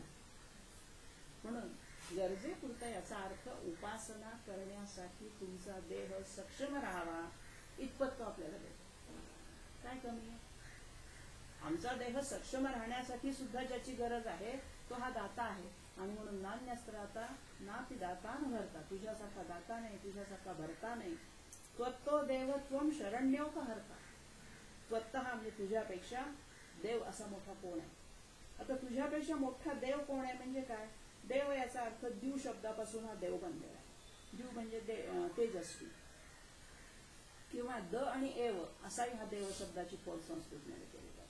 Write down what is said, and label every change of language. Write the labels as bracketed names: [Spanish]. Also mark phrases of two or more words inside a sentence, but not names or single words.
[Marathi] म्हणून गरजेपुरता याचा अर्थ उपासना करण्यासाठी तुमचा देह सक्षम राहावा इतपत तो आपल्याला देतो. काय कमी आहे? आमचा देह सक्षम राहण्यासाठी सुद्धा ज्याची गरज आहे तो हा दाता आहे. आणि म्हणून [Sanskrit] नान्यस्त्राता नापि दाता न भरता. [Marathi] तुझ्यासारखा दाता नाही, तुझ्यासारखा भरता नाही. [Sanskrit] त्वत्तो देव त्वम शरण्यो का हरता. [Marathi] त्वत्तः म्हणजे तुझ्यापेक्षा देव असा मोठा कोण आहे. आता तुझ्यापेक्षा मोठा देव कोण आहे म्हणजे काय? देव याचा अर्थ द्यू शब्दापासून हा देव बनलेला आहे. द्यू म्हणजे तेजस्वी किंवा द आणि एव असाही हा देव शब्दाची पोल संस्कृतमध्ये केली जाते.